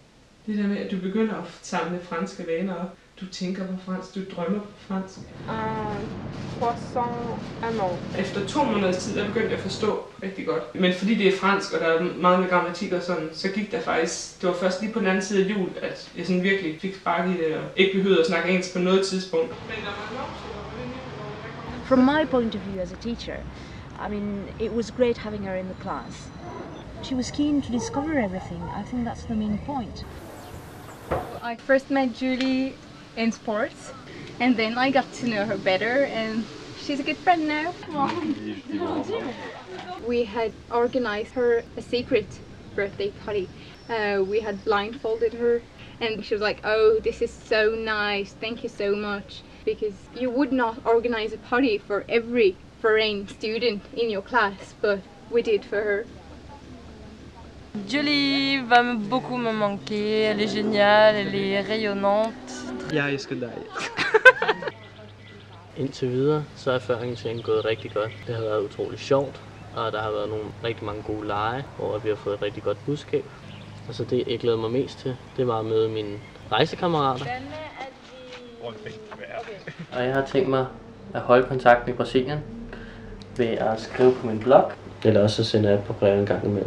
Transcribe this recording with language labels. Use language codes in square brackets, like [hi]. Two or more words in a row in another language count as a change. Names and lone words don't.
[da] Det der med, at du begynder at samle franske vaner op. Du tænker på fransk, du drømmer på fransk. [fr] Croissant amand. [da] Efter 2 måneders tid, der begyndte jeg at forstå rigtig godt. Men fordi det er fransk, og der er meget med grammatik og sådan, så gik der faktisk, det var først lige på den anden side af jul, at jeg sådan virkelig fik spark i det, og ikke behøvede at snakke engelsk på noget tidspunkt. [en] From my point of view as a teacher, I mean, it was great having her in the class. She was keen to discover everything. I think that's the main point. I first met Julie in sports, and then I got to know her better, and she's a good friend now. We had organized her a secret birthday party. We had blindfolded her, and she was like, "Oh, this is so nice, thank you so much." Because you would not organize a party for every foreign student in your class, but we did for her. [fr] Julie va beaucoup me manquer, elle est géniale, elle est rayonnante. [da] Jeg elsker dig. Indtil videre, så er føringsringen gået rigtig godt. Det har været utroligt sjovt, og der har været nogle rigtig mange gode lege, hvor vi har fået et rigtig godt budskab. Og så det, jeg glæder mig mest til, det var at møde mine rejsekammerater. Og jeg har tænkt mig at holde kontakten i Brasilien ved at skrive på min blog, eller også så sender jeg et par breve en gang imellem.